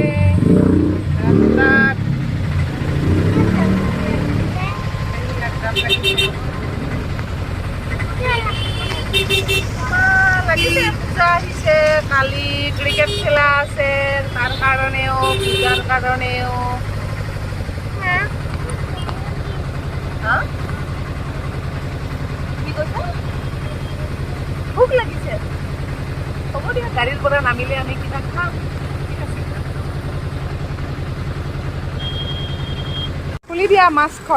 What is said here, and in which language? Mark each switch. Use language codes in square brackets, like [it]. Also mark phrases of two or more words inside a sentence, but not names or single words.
[as] Ramlat. লাগি পূজা হিচে কালি ক্ৰিকেট খেলা আছে তাৰ কাৰণেও পূজাৰ কাৰণেও. ভোক লাগিছে। হ'ব দিয়া, গাড়ীৰ পৰা নামিলে আমি কিবা খাম। ঠিক আছে, খুলি দিয়া মাছখন।